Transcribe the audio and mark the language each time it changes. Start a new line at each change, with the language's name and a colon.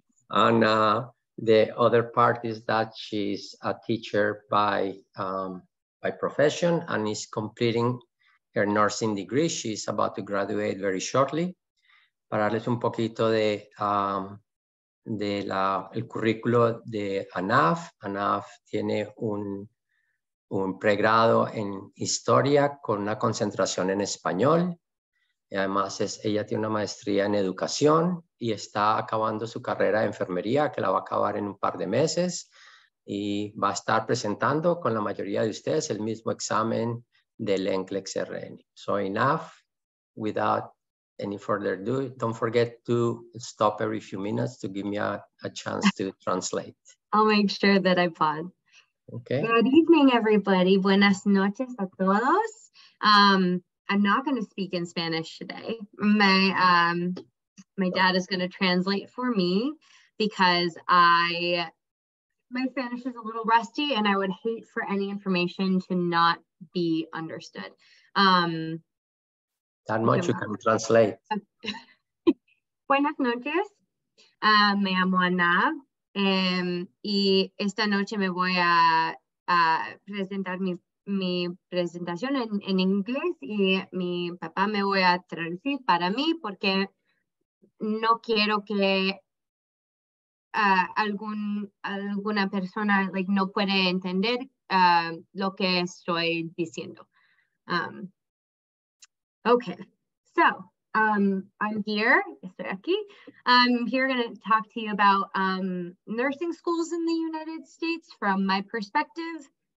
English: And the other part is that she's a teacher by profession and is completing her nursing degree. She's about to graduate very shortly.
Spanish: Para darles un poquito de el currículo de Anaf. Anaf tiene un pregrado en historia con una concentración en español. Y además ella tiene una maestría en educación y está acabando su carrera de enfermería, que la va a acabar en un par de meses, y va a estar presentando con la mayoría de ustedes el mismo examen del NCLEX-RN.
English: So enough, without any further ado, don't forget to stop every few minutes to give me a chance to translate. I'll make sure that I pause. Okay. Good evening, everybody.
Spanish: Buenas noches a todos.
English: I'm not going to speak in Spanish today. My dad is going to translate for me because my Spanish is a little rusty and I would hate for any information to not be understood. That much you can translate.
Spanish: Buenas noches. Me llamo Ana y esta noche me voy a presentar mi presentación en inglés y mi papá me voy a traducir para mí porque no quiero que alguna persona no puede entender lo que estoy diciendo.
English: Okay, so I'm here,
Spanish: estoy aquí.
English: I'm here going to talk to you about nursing schools in the United States from my perspective.